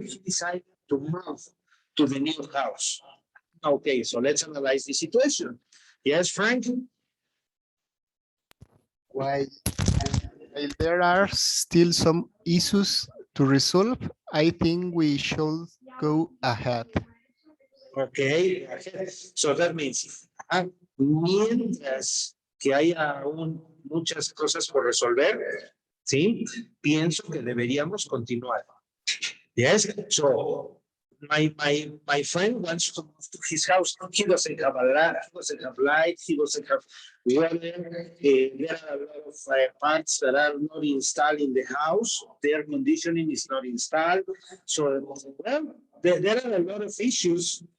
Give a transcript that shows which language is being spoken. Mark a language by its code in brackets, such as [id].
[en] He decided to move to the new house. Okay, so let's analyze the situation. Yes, Frank? While there are still some issues to resolve, I think we should go ahead. Okay, so that means, [es] mientras que hay aún muchas cosas por resolver, ¿sí? Pienso que deberíamos continuar. [en] Yes, so my friend wants to move to his house. He doesn't have he doesn't have light, he doesn't have water. There are a lot of parts that are not installed in the house. The air conditioning is not installed. So, well, there are a lot of issues.